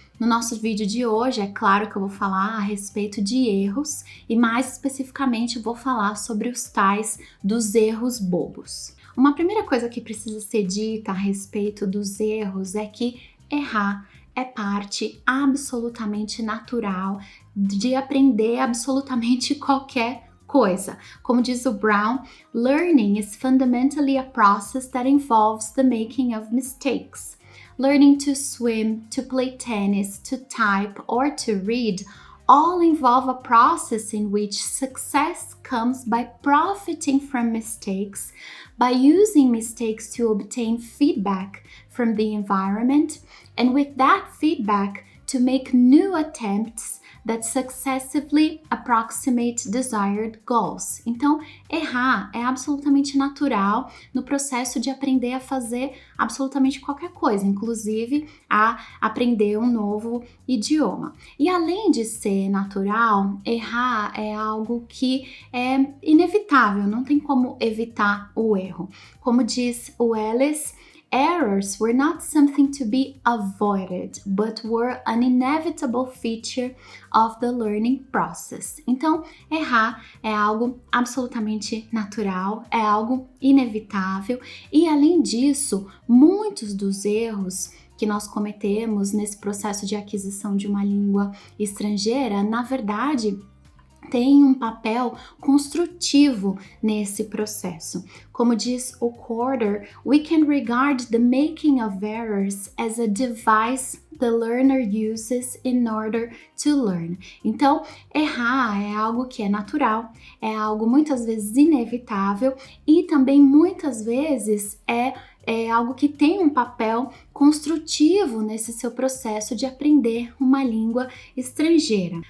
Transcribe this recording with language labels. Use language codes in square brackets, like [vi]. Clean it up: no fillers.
[pt] No nosso vídeo de hoje, é claro que eu vou falar a respeito de erros e mais especificamente vou falar sobre os tais dos erros bobos. Uma primeira coisa que precisa ser dita a respeito dos erros é que errar é parte absolutamente natural de aprender absolutamente qualquer coisa. Como diz o [en] Brown, learning is fundamentally a process that involves the making of mistakes. Learning to swim, to play tennis, to type, or to read all involve a process in which success comes by profiting from mistakes, by using mistakes to obtain feedback from the environment, and with that feedback to make new attempts that successively approximate desired goals. [pt] Então, errar é absolutamente natural no processo de aprender a fazer absolutamente qualquer coisa, inclusive a aprender um novo idioma. E além de ser natural, errar é algo que é inevitável, não tem como evitar o erro. Como diz o [en] Ellis, errors were not something to be avoided, but were an inevitable feature of the learning process. [pt] Então, errar é algo absolutamente natural, é algo inevitável e, além disso, muitos dos erros que nós cometemos nesse processo de aquisição de uma língua estrangeira, na verdade, tem um papel construtivo nesse processo. Como diz o [en] Corder, we can regard the making of errors as a device the learner uses in order to learn. [pt] Então, errar é algo que é natural, é algo muitas vezes inevitável e também muitas vezes é algo que tem um papel construtivo nesse seu processo de aprender uma língua estrangeira.